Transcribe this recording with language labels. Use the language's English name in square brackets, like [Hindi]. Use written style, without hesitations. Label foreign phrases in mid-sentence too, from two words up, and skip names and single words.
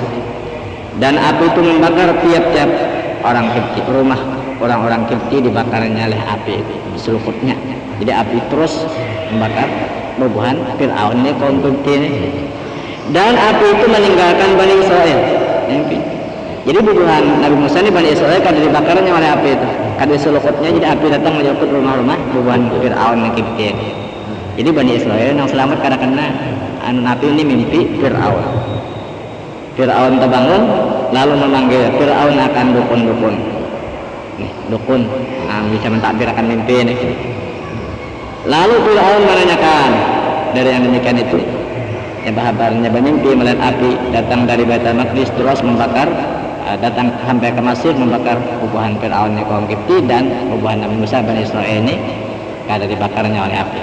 [Banjar] Dan api itu membakar tiap-tiap orang Kipti, rumah orang-orang Kipti dibakarnya oleh api itu, diseluputnya. Jadi api terus membakar bubuhan Fir'aun ini, kaum Kipti ini. Dan api itu meninggalkan Bani Israel. Jadi bubuhan Nabi Musa ini Bani Israel kada dibakarnya oleh api itu, kada diseluputnya. Jadi api datang menyeluput rumah-rumah bubuhan Fir'aun yang Kipti. Jadi Bani Israel yang selamat kada kena Nabi ini mimpi Fir'aun. Fir'aun terbangun lalu memanggil Fir'aun akan dukun-dukun. Dukun bisa mentakbirkan mimpi ini. Lalu Fir'aun menanyakan dari yang demikian itu, ya kabarnya bermimpi melihat api datang dari Baitul Maqdis terus membakar, datang sampai ke Mesir membakar bubuhan Fir'aun kaum Kipti dan bubuhan Nabi Musa Bani Israil ini kada dibakarnya oleh api.